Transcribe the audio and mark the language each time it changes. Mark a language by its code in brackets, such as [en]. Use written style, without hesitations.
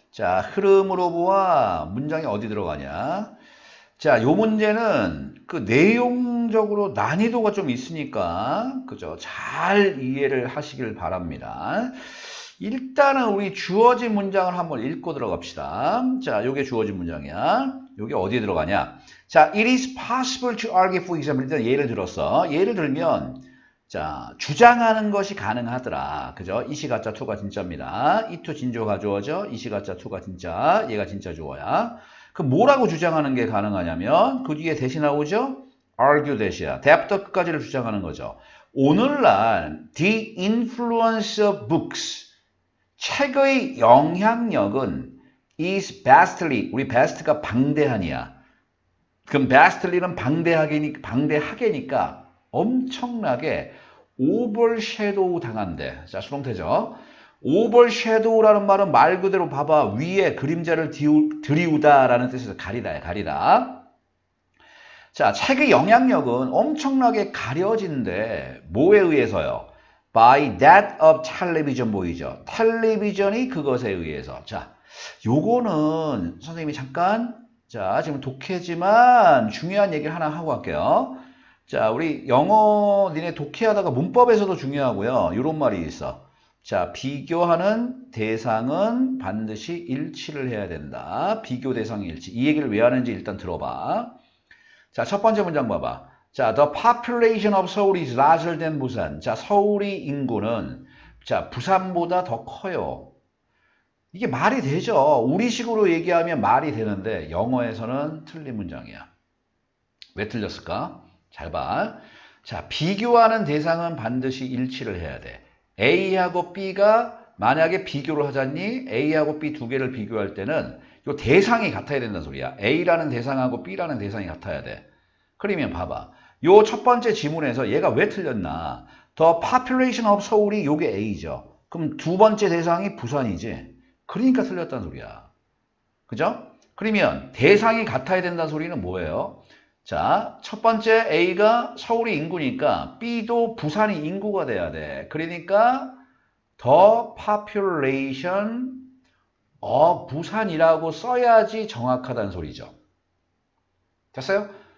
[ko] 자, 흐름으로 보아 문장이 어디 들어가냐. 자, 요 문제는 그 내용적으로 난이도가 좀 있으니까, 그죠? 잘 이해를 하시길 바랍니다. 일단은 우리 주어진 문장을 한번 읽고 들어갑시다. 자, 요게 주어진 문장이야. 요게 어디에 들어가냐? 자, [en] it is possible to argue for example. [ko] 일단 예를 들었어. 예를 들면, 자, 주장하는 것이 가능하더라. 그죠? 이시 가짜 투가 진짜입니다. 이투 진조 가주어죠. 이시 가짜 투가 진짜. 얘가 진짜 주어야. 그럼 뭐라고 주장하는 게 가능하냐면 그 뒤에 대시 나오죠? argue 대시야. 대부터 끝까지를 주장하는 거죠. 오늘날 [en] the influence of books, [ko] 책의 영향력은 [en] is vastly, [ko] 우리 vast가 방대한이야. 그럼 vastly는 방대하게니까 엄청나게 overshadow 당한대. 자, 수동태죠. overshadow라는 말은 말 그대로 봐봐. 위에 그림자를 들이우다라는 뜻에서 가리다야, 가리다. 자, 책의 영향력은 엄청나게 가려진대. 뭐에 의해서요? [en] By that of television [ko] 보이죠? 텔레비전이 그것에 의해서. 자, 요거는 선생님이 잠깐, 자, 지금 독해지만 중요한 얘기를 하나 하고 갈게요. 자, 우리 영어 니네 독해하다가 문법에서도 중요하고요. 요런 말이 있어. 자, 비교하는 대상은 반드시 일치를 해야 된다. 비교 대상 일치. 이 얘기를 왜 하는지 일단 들어봐. 자, 첫 번째 문장 봐봐. 자, [en] the population of Seoul is larger than 부산. [ko] 자, 서울의 인구는 자, 부산보다 더 커요. 이게 말이 되죠. 우리식으로 얘기하면 말이 되는데 영어에서는 틀린 문장이야. 왜 틀렸을까? 잘 봐. 자, 비교하는 대상은 반드시 일치를 해야 돼. A하고 B가 만약에 비교를 하자니 A하고 B 두 개를 비교할 때는 이 대상이 같아야 된다는 소리야. A라는 대상하고 B라는 대상이 같아야 돼. 그러면 봐봐. 요 첫 번째 지문에서 얘가 왜 틀렸나? [en] The population of [ko] 서울이 요게 A죠. 그럼 두 번째 대상이 부산이지. 그러니까 틀렸다는 소리야. 그죠? 그러면 대상이 같아야 된다는 소리는 뭐예요? 자, 첫 번째 A가 서울이 인구니까 B도 부산이 인구가 돼야 돼. 그러니까 [en] the population of [ko] 부산이라고 써야지 정확하다는 소리죠. 됐어요?